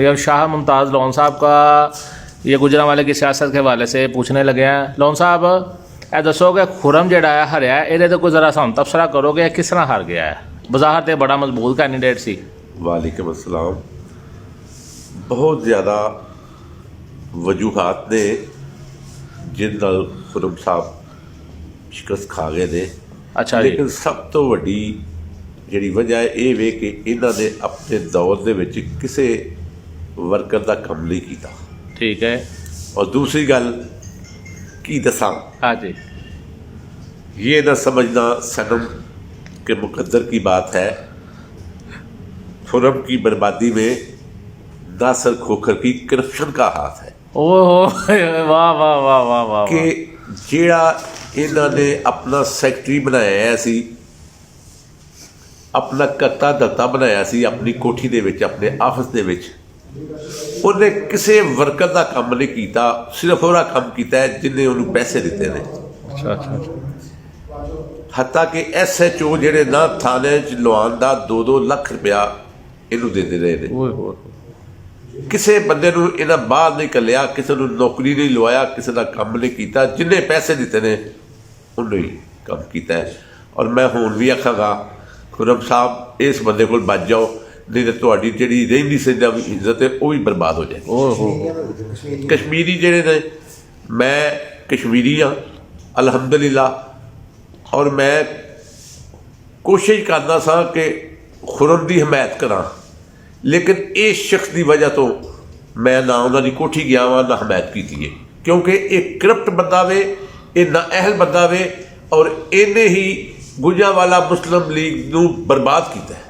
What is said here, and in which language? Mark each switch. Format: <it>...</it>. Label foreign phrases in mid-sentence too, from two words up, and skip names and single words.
<ur>یہ شاہ ممتاز لون صاحب کا یہ گوجرانوالے کی سیاست کے حوالے سے پوچھنے لگے ہیں.</ur> <pa>لون صاحب، اے دسو کہ خرم جڑا ہریا یے کوئی ذرا سانوں تبصرہ کرو کہ کس طرح ہار گیا ہے. بظاہر بڑا مضبوط کینڈیڈیٹ سی.</pa> <ar>وعلیکم السلام.</ar> <pa>بہت زیادہ وجوہات نے ਜਿਸ ਨਾਲ ਖੁਰਮ ਸਾਹਿਬ ਸ਼ਿਕਸਤ ਖਾ ਗਏ ਨੇ। ਅੱਛਾ ਜੀ। ਲੇਕਿਨ ਸਭ ਤੋਂ ਵੱਡੀ ਜਿਹੜੀ ਵਜ੍ਹਾ ਇਹ ਵੇ ਕਿ ਇਹਨਾਂ ਨੇ ਆਪਣੇ ਦੌਰ ਦੇ ਵਿੱਚ ਕਿਸੇ ਵਰਕਰ ਦਾ ਕੰਮ ਨਹੀਂ ਕੀਤਾ। ਠੀਕ ਹੈ। ਔਰ ਦੂਸਰੀ ਗੱਲ ਕੀ ਦੱਸਾਂ, ہاں جی.</pa> <ur>یہ نہ سمجھنا صنم کے مقدر کی بات ہے، خرم کی بربادی میں ناصر کھوکھر کی کرپشن کا ہاتھ ہے واہ واہ واہ واہ واہ</ur> <pa>کہ جیڑا انہوں نے اپنا سیکٹری بنایا سی، اپنا کرتا دتا بنایا سی اپنی کوٹھی دے وچ، اپنے آفس دے وچ، انہیں کسی ورکر دا کام نہیں کیتا، صرف وہ کام کیتا ہے جنہیں انہوں پیسے دیتے ہیں۔ اچھا اچھا۔ حتیٰ کہ ایس ایچ او جہے نہ تھانے لوان دا 2-2 لاکھ روپیہ انہوں دے رہے ہیں۔ کسی بندے نو انہاں باہر نہیں کلیا، کسی نو نوکری نہیں لوایا، کسی دا کام نہیں کیتا، جنہیں پیسے دیتے ہیں انہوں ہی کام کیتا ہے۔ اور میں ہون بھی آکھاں گا خرم صاحب اس بندے کو بچ جاؤ، نہیں تو تہاڈی جہڑی رہندی سہندی عزت ہے وہ بھی برباد ہو جائے۔ کشمیری جہے نے، میں کشمیری ہاں الحمدللہ، اور میں کوشش کرنا سا کہ خرم دی حمایت کراں، لیکن اس شخص دی وجہ تو میں نہ انہاں دی کوٹھی گیا ہاں نہ حمایت کیتی ہے، کیونکہ ایک کرپٹ بندہ وے، یہ نہ اہل بندہ وے، اور انہیں ہی گجرانوالہ مسلم لیگ نو برباد کیتا ہے۔</pa>